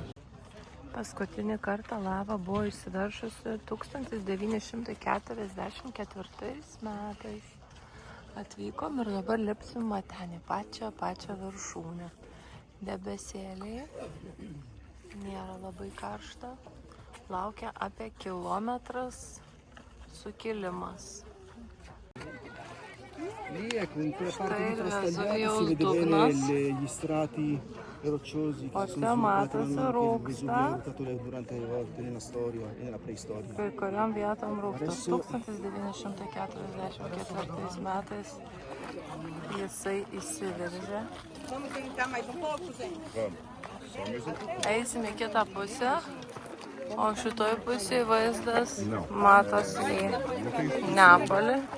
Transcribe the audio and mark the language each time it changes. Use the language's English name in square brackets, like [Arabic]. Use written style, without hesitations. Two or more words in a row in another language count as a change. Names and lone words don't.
[Lithuanian] Paskutinį kartą lava buvo išsiveršusi 1944 metais. Atvykom ir dabar lipsim ten į pačią viršūnę. Debesėliai. Nėra labai karšta. Laukia apie kilometras sukilimas. [Italian] Lì ecco, in quella parte di frastagliata si vede bene gli strati rocciosi che sono [Lithuanian] matosi rūksta. [Italian] durante le volte nella storia e nella preistoria. [Lithuanian] Kai kuriam vietom rūksta. 1944 metais jisai įsiveržė. Eisim į kitą pusę, o šitoj pusėje vaizdas matosi į Neapolį.